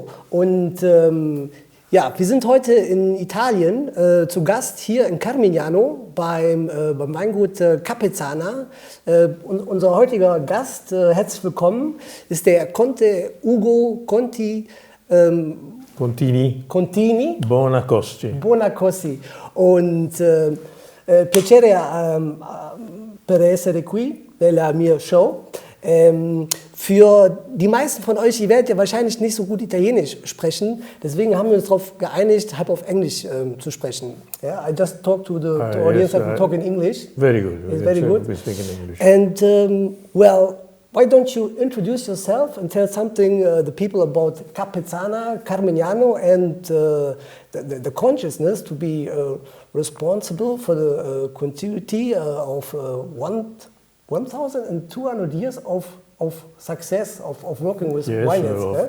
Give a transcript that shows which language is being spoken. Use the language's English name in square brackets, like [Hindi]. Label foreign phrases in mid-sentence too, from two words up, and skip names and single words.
[German] Und ja, wir sind heute in Italien zu Gast hier in Carmignano beim Weingut Capezzana. Unser heutiger Gast, herzlich willkommen, ist der Count Ugo Contini Bonacossi. [Italian] Und piacere per essere qui nella mia show. [German] Für die meisten von euch, ihr werdet ja wahrscheinlich nicht so gut Italienisch sprechen, deswegen haben wir uns darauf geeinigt, halb auf Englisch zu sprechen. [English] Yeah, I just talked to the audience, I talk in English. Very good. It's very good. We speak in English. And well, why don't you introduce yourself and tell something the people about Capezzana, Carmignano, and the consciousness to be responsible for the continuity of 1,200 years of success of working with vineyards.